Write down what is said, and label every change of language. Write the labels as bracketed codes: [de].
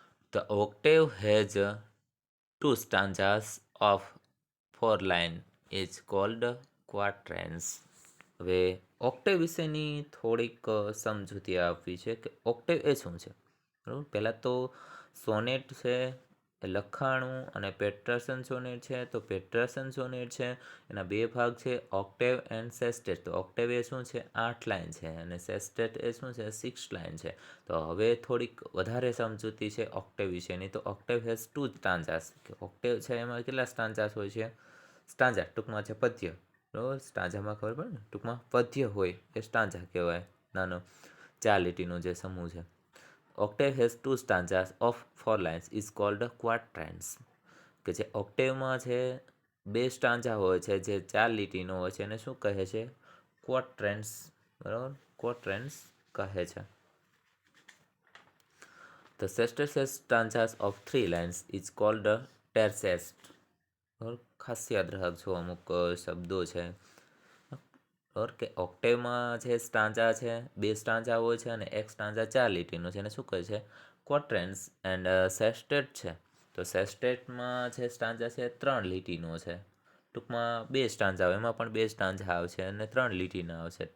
[en] The octave has 2 stanzas of 4 lines is called quatrains. [gu] હવે Octave વિશેની થોડીક સમજૂતી આપવી છે કે ઓક્ટેવ એ શું છે. બરાબર. પહેલાં તો સોનેટ છે એ લખાણું અને પેટરસન સોનેટ છે. તો પેટરસન સોનેટ છે એના બે ભાગ છે, ઓક્ટેવ એન્ડ સેસ્ટેટ. તો ઓક્ટેવ એ શું છે? 8 લાઇન છે અને સેસ્ટેટ એ શું છે? 6 લાઇન છે. તો હવે થોડીક વધારે સમજૂતી છે ઓક્ટેવ વિશેની. તો [en] Octave has 2 stanzas. [gu] કે ઓક્ટેવ છે એમાં કેટલા સ્ટાન્જાસ હોય છે? સ્ટાન્જા ટૂંકમાં છે પદ્ય. બરાબર. સ્ટાન્જામાં ખબર પડે ને, ટૂંકમાં પદ્ય હોય એ સ્ટાન્જા કહેવાય. નાનો 4 લીટીનો જે સમૂહ છે. [en] Octave has 2 stanzas of 4 lines is called quatrains. [gu] કે જે ઓક્ટેવમાં છે 2 સ્ટાન્જા હોય છે જે 4 લીટીનો હોય છે એને શું કહે છે? ક્વોટ્રેન્સ. બરાબર. ક્વોટ્રેન્સ કહે છે. [en] The sestet has stanzas of 3 lines is called tercets. [gu] ખાસ યાદ રાખજો અમુક શબ્દો છે. કે ઓક્ટેવમાં જે સ્ટાન્જા છે 2 સ્ટાન્જા હોય છે અને એક સ્ટાન્જા 4 લીટીનો છે એને શું કહે છે? ક્વોટ્રેન્સ. એન્ડ સેસ્ટેટ છે તો સેસ્ટેટમાં જે સ્ટાન્જા છે 3 લીટીનો છે. ટૂંકમાં 2 સ્ટાન્જા આવે એમાં પણ 2 સ્ટાન્જા આવશે અને 3 લીટીના આવશે.